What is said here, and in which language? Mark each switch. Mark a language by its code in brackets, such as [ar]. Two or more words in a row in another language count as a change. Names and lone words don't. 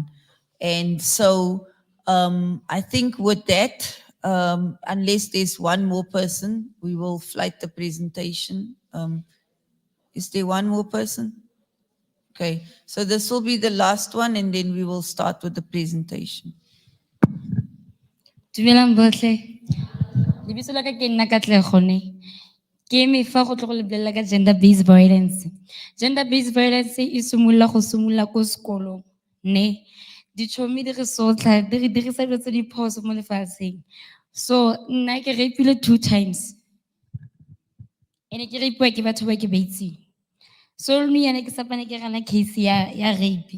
[en] And so I think with that, unless there's one more person, we will flight the presentation. Is there one more person? Okay, so this will be the last one, and then we will start with the presentation. [tn] Dumelang botlhe. Lebitso la ka ke nna Katlego ne. Ke eme fa go tlo go lebelela ka [en] gender based violence. Gender based violence [tn] e simolola ko sekolong ne. Ditšhomi di re sotla, di re dirisa dilo tse di phoso mo lefatsheng. So nna ke rapile 2 times. Ene ke rapiwa ke batho ba ke ba itseng. So nou yana ke sapane ke gana case ya rape.